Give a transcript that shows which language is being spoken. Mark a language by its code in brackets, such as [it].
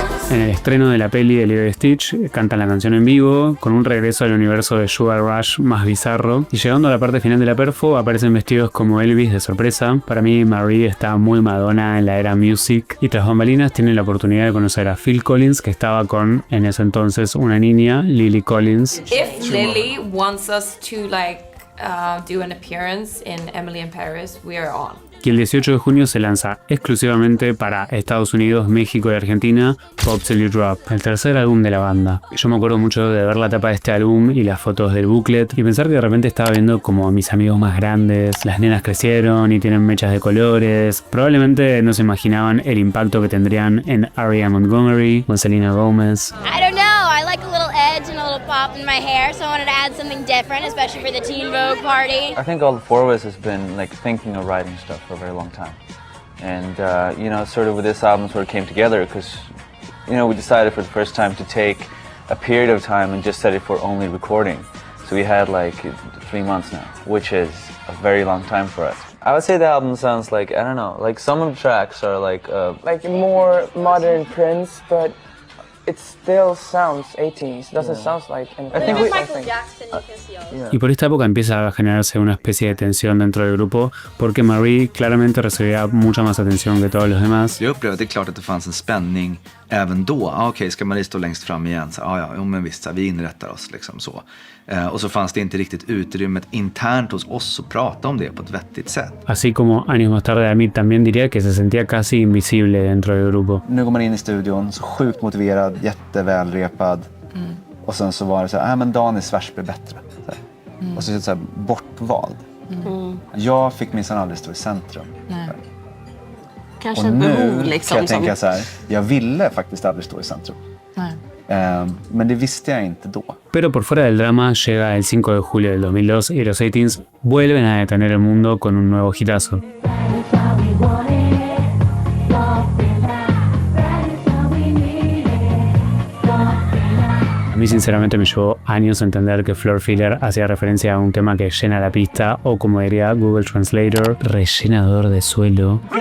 [es] En el estreno de la peli de Lilo y Stitch, cantan la canción en vivo, con un regreso al universo de Sugar Rush más bizarro, y llegando a la parte final de la perfo, aparecen vestidos como Elvis de sorpresa. Para mí, Marie está muy Madonna en la era music, y tras bambalinas tienen la oportunidad de conocer a Phil Collins, que estaba con, en ese entonces, una niña, Lily Collins. [en] If Lily wants us to do an appearance in Emily in Paris, we are on. [es] Y el 18 de junio se lanza exclusivamente para Estados Unidos, México y Argentina Pop Till You Drop, el tercer álbum de la banda. Yo me acuerdo mucho de ver la tapa de este álbum y las fotos del booklet y pensar que de repente estaba viendo como a mis amigos más grandes, las nenas crecieron y tienen mechas de colores. Probablemente no se imaginaban el impacto que tendrían en Ari Montgomery o en Selena Gomez. [en] I don't know, I like a little edge and a little pop in my hair, so I wanted to add something different, especially for the Teen Vogue party. I think all the four of us has been like thinking of writing stuff for a very long time. And, you know, sort of with this album sort of came together because, you know, we decided for the first time to take a period of time and just set it for only recording. So we had like 3 months now, which is a very long time for us. I would say the album sounds like, I don't know, like some of the tracks are like more modern Prince, but it still sounds 18s. Doesn't sound like anything else, I think. [es] Y por esta época empieza a generarse una especie de tensión dentro del grupo porque Marie claramente recibía mucha más atención que todos los demás. [sv] Jag upplevde att det är klart att det fanns en spänning även då. Okej, ska Marie stå längst fram igen? Så, ja, men visst, vi inrättar oss liksom så. Och så fanns det inte riktigt utrymmet internt hos oss att prata om det på ett vettigt sätt. [es] Así como años más tarde Amit también diría que se sentía casi invisible dentro del grupo. [sv] Nu går man in i studion, så sjukt motiverad, jättevälrepad. Och sen så var det så här, men Danis vers blir bättre. Och så här, bortvald. Jag fick minsann aldrig stå i centrum. Kanske ett behov liksom. Kan jag tänka så här, jag ville faktiskt aldrig stå i centrum. Men det visste jag inte då. [es] Pero por fuera del drama llega el 5 de julio del 2002 y los 18s vuelven a detener el mundo con un nuevo hitazo. A mí sinceramente me llevó años entender que Floor Filler hacía referencia a un tema que llena la pista o, como diría Google Translator, rellenador de suelo.